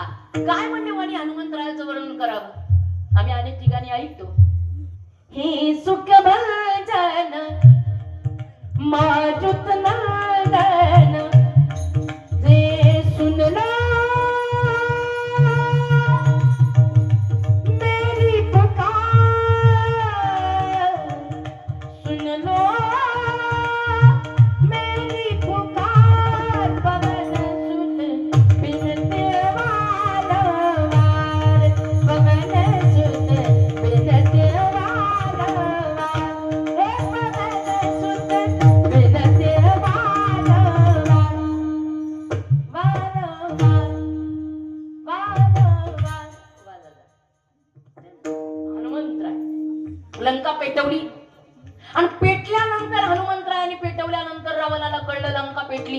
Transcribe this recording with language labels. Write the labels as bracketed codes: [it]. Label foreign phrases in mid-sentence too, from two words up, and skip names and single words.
[mr] काय म्हणणे वाणी हनुमंतरायाचं वर्णन करावं. आम्ही अनेक ठिकाणी ऐकतो, हे सुख भजन माजुत नंदन जे सुनलो [hi] मेरी पुकार, सुनलो मेरी पुकार, पवन सुत बिनते वारंवार, पवन सुत बिनते वारंवार, हे पवन सुत बिनते वारंवार, [mr] वारंवार, हनुमंतराय लंका पेटवली आणि पेटल्यानंतर हनुमंतरायाने पेटवल्यानंतर रावणाला कळलं लंका पेटली.